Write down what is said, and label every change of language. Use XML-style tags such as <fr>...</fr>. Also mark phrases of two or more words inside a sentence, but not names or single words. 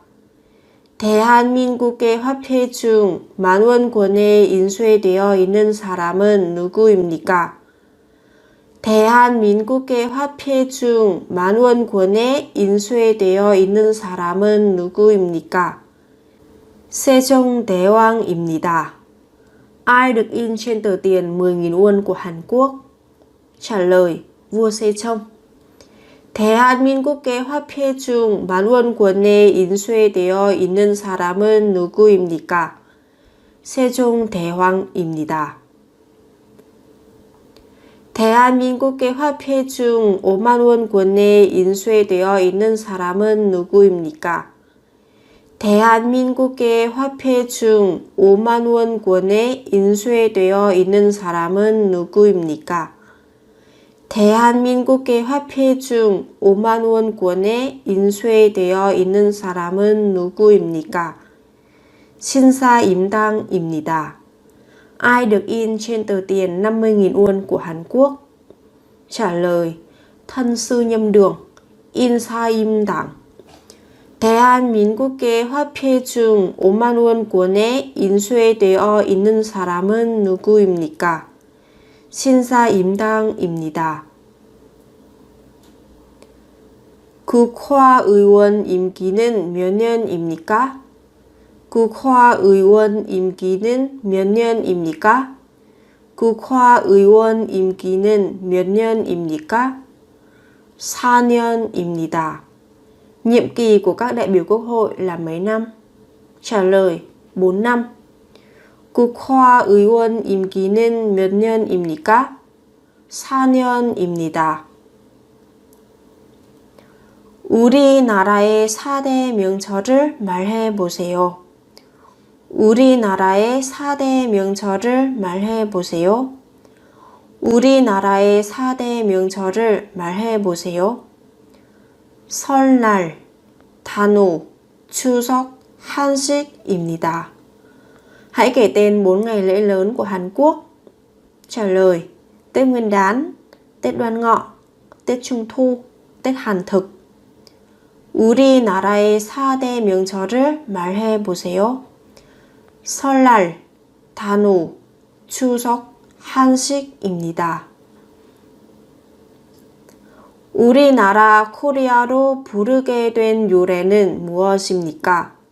<ko>대한민국의 화폐 중 10,000원권에 인쇄되어 있는 사람은 누구입니까? 대한민국의 화폐 중 10,000원권에 인쇄되어 있는 사람은 누구입니까? 세종대왕입니다.</ko> <vi>Ai được in trên tờ tiền 10.000 won của Hàn Quốc? Trả lời: Vua Sejong.</vi> <ko>대한민국의 화폐 중 10,000원권에 인쇄되어 있는 사람은 누구입니까? 세종대왕입니다. 대한민국의 화폐 중 50,000원권에 인쇄되어 있는 사람은 누구입니까? 대한민국의 화폐 중 50,000원권에 인쇄되어 있는 사람은 누구입니까? 대한민국의 화폐 중 50,000원권에 인쇄되어 있는 사람은 누구입니까? 신사임당입니다.</ko> <vi>Ai được in trên tờ tiền 50.000 won của Hàn Quốc? Trả lời: Thân sư Nhâm Đường, 인사임당.</vi> <ko>대한민국의 화폐 중 50,000원권에 인쇄되어 있는 사람은 누구입니까? 신사임당입니다. 국화의원 임기는 몇 년입니까? 국화의원 임기는 몇 년입니까? 국화의원 임기는 몇 년입니까? 4년입니다.</ko> <vi>Nhiệm kỳ của các đại biểu quốc hội là mấy năm? Trả lời: 4 năm.</vi> <ko>국화의원 임기는 몇 년입니까? 4년입니다. 우리나라의 4대 명절을 말해보세요. 우리나라의 4대 명절을 말해보세요. 우리나라의 4대 명절을 말해 보세요. 설날, 단오, 추석, 한식입니다.</ko> <vi>Hãy kể tên 4 ngày lễ lớn của Hàn Quốc. Trả lời: Tết Nguyên đán, Tết Đoan Ngọ, Tết Trung thu, Tết Hàn thực.</vi> <ko>우리나라의 4대 명절을 말해 보세요. 설날, 단오, 추석, 한식입니다. 우리나라 코리아로 부르게 된 요래는 무엇입니까?</ko>